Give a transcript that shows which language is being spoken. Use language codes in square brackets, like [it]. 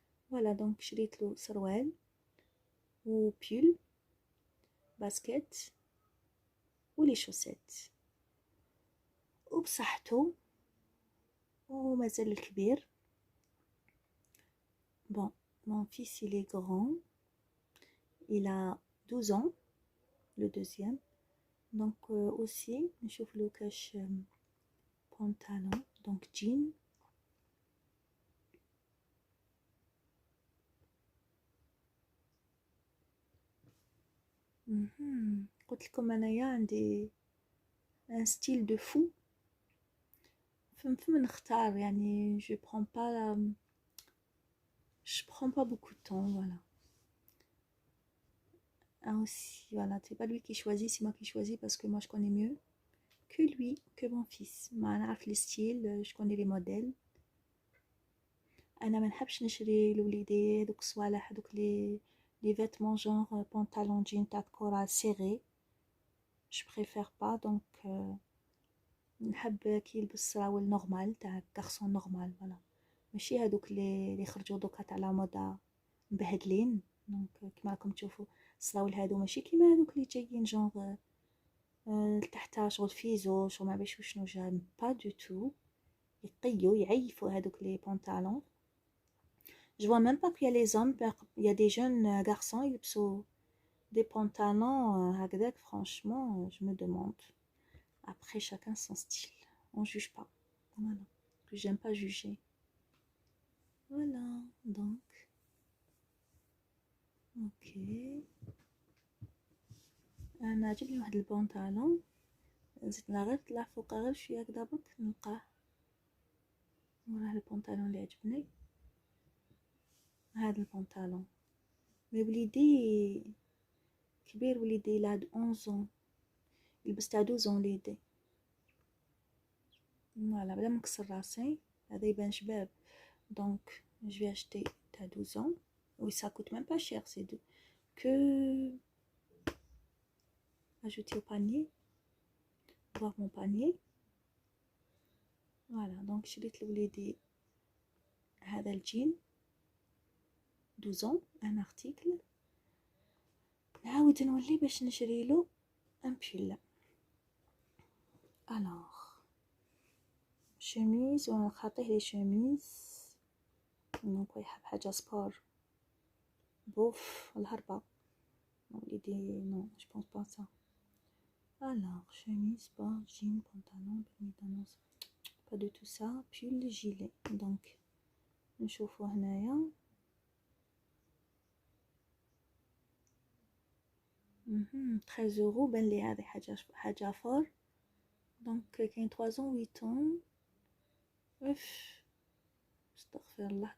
[ar] Voilà, donc شريت له سروال و pull basket ولي شوسيت وبصحته ومازال الكبير. [fr] Bon, mon fils il est grand, il a 12 ans, le deuxième. Donc aussi [ar] نشوف له كاش [fr] pantalon, donc jean. [ar] قلت لكم انايا عندي un style de fou. فم نختار يعني [fr] je prends pas beaucoup de temps. Voilà. Ah aussi, voilà, c'est pas lui qui choisit, c'est moi qui choisis parce que moi je connais mieux que lui, que mon fils. [ar] ما نعرف [fr] les styles, je connais les modèles. [ar] انا ما نحبش نشري لوليدي هذوك الصوالح هذوك [fr] les vêtements genre pantalon jean [ar] تاع كورال serré. [fr] Je préfère pas, [ar] donc نحب كي يلبس سراول نورمال تاع غارسون نورمال. فوالا ماشي هذوك اللي خرجوا دوكا تاع لا موضه مبهدلين. دونك كيما راكم تشوفوا السراول هادو ماشي كيما هذوك اللي جايين جونغ تحتها شغل فيزو شغل ما بعرفش شنو جا با دو تو. يقيو يعيفوا هذوك لي بونطالون. [fr] Je vois même pas qu'il y a les hommes, il y a des jeunes garçons [ar] يلبسوا [fr] des pantalons هكذاك. Franchement, je me demande. Après, chacun son style. On juge pas. Voilà. Que j'aime pas juger. Voilà. Donc. Ok. [ar] أنا عجبني واحد البنطالون. زدنا غير طلع فوقه غير شوية هكدا برك نلقاه. وراه البنطالون اللي عجبني. هذا البنطالون. مي وليدي كبير وليدي لعد 11 يلبس تاع 12 وليدي. فوالا بلا منكسر راسي هذا يبان شباب. [fr] دونك je vais acheter تاع 12 ans. Oui, ça coûte même pas cher, c'est que ajouter au panier. Voir mon panier. [ar] Voilà, donc شريت لوليدي هذا الجين 12 ans, un article. نعاود نولي باش نشريلو [fr] un pull. [ar] Alors chemise ونخاطيه لي شوميز. دونك يحب حاجه سبور بوف الهربه. [fr] l'idée, non, je pense pas à ça. Alors, chemise, sport, jean, pantalon, pénidanos, pas de tout ça. Pull, gilet. [ar] Donc, نشوفو هنايا. 13 euros. بان لي هذه حاجة فور. دونك كاين 3 ans 8 ans. اف استغفر الله.